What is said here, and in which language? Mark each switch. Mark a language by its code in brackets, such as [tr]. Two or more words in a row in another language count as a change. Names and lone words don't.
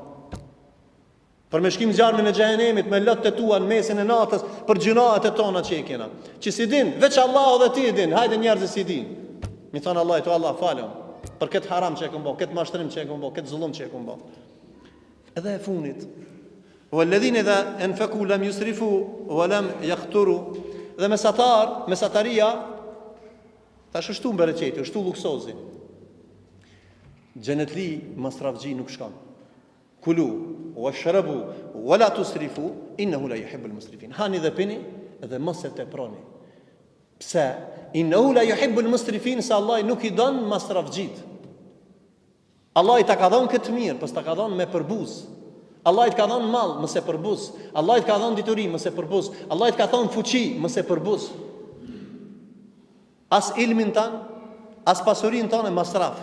[sq] Për me shkim zjarmin e xhehenemit me lotët e tua në mesin e natës për gjunahet e tona që I kena. Që si din, veç Allahu dhe ti I din, hajde njerëzit si din. Mi thonë Allah, to Allah falem për këtë haram që e kom bë, këtë mashtrim që e kom bë, këtë zullum që e kom bë. Edhe e funit. [ar] والذين إذا أنفقوا لم يسرفوا ولم يقتروا. [sq] Dhe mesataria tash shtu bereqeti, shtu luksozi. Xhenetli masrafxhi nuk shkon. [ar] كلوا واشربوا ولا تسرفوا إنه لا يحب المسرفين. [sq] Hani dhe pini dhe mos e teproni. Pse? [ar] إنه لا يحب المسرفين, [sq] se Allah nuk I don masrafxhit. Allah I ta ka dhënë këtë mirë, pas ta ka dhënë me përbuz. Allah I të ka dhënë mall, mos e përbuz. Allah I të ka dhënë dituri, mos e përbuz. Allah I të ka dhënë fuqi, mos e përbuz. As ilmin tan, as pasurinë tonë masraf.